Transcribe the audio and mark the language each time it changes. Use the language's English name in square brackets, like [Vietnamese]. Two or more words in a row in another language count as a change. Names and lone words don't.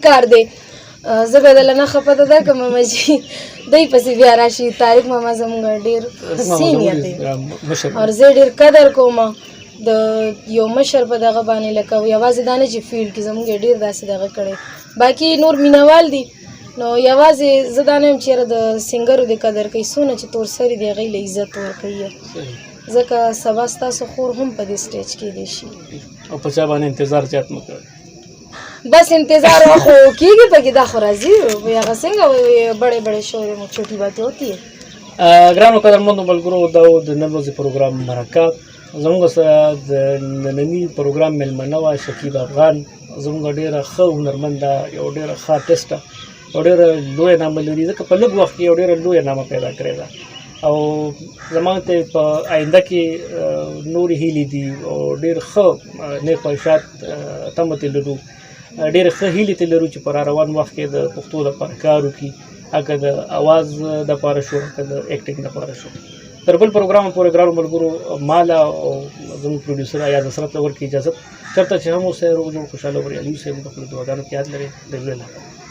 [Pashto] کار دی زه به دله نه خفه ده درکړم ماما جي دی پسې بیا راشي طارق ماما زموږ ډېر سینیر دی او زه ډېر قدر کوم د یو مشر په دغه باندې لکه یوازې دا نه چې فیلډ کې زموږ یې ډېر داسې دغه کړی باقي نور مینوال دي نو یوازې زه دا نه یم چې یاره د سینګرو د قدر کوي څونه چې تور سري دي هغوی له عزت ورکوي ځکه سبا ستاسو خور هم په دې سټیج کېدی شي او په چا باندې انتظار زیات مه کوئ بس انتظار خو کېږي پکې دا خو راځي هغه څنګه [Urdu] بڑے بڑے [Pashto] شو [Urdu] چھوٹی باتیں ہوتی ہے [Pashto] ګرانو قدرمنو ملګرو دا و د نن ورځې پروګرام مرکه زموږ سره د ننني پروګرام میلمنه وه شکیب افغان زموږ ډېره ښه هنرمند ده یو ډېره ښه آرټسټ ده او ډېره لویه نامه لري ځکه په لږ وخت کې یو ډېره لویه نامه پیدا کړې ده او زما ته په آینده کې نورې هیلې دي او ډېر ښه نیک خواهشات تمه ترې لرو ډېرې ښه هیلې ترې لرو چې په را روان وخت کې د پښتو دپاره کار وکړي که د اواز دپاره شو که د ایکټینګ دپاره شو تر بل پروګرام پورې ګرانو ملګرو ماله او زموږ پروډیوسر ایاز حسرت ته ورکړي اجازت چېرته چې هم اوسئ روغ جوړ خوشحاله او بریالي اوسئ موږ د خپلو دعاګانو کې یاد لرئ د زړه نه